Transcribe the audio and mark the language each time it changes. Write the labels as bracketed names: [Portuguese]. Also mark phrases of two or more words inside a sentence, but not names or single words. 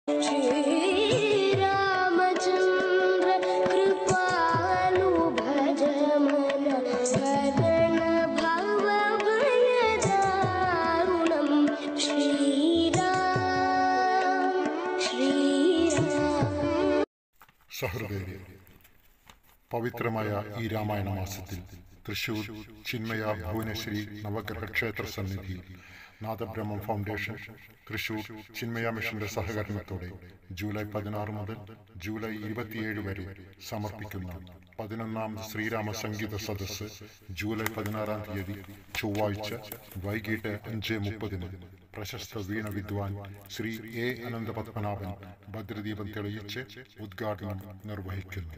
[Awadhi] श्री रामचंद्र कृपालु भज मन भरण भव भय दारुणं श्रीराम [Malayalam] സഹൃദയരെ, പവിത്രമായ ഈ രാമായണ മാസത്തിൽ തൃശൂർ ചിന്മയ ഭുവനശ്രീ നവഗ്രഹ ക്ഷേത്ര സന്നിധിയിൽ നാദബ്രഹ്മം ഫൗണ്ടേഷൻ തൃശൂർ ചിന്മയ മിഷന്റെ സഹകരണത്തോടെ ജൂലൈ 16 മുതൽ ജൂലൈ 27 വരെ സമർപ്പിക്കുന്ന 11ാമത് ശ്രീരാമ സംഗീത സദസ്സ് ജൂലൈ 16 തീയതി ചൊവ്വാഴ്ച വൈകിട്ട് 5:30 പ്രശസ്ത വീണ വിദ്വാൻ ശ്രീ എ അനന്തപത്മനാഭൻ ഭദ്രദീപം തെളിയിച്ച് ഉദ്ഘാടനം നിർവഹിക്കുന്നു.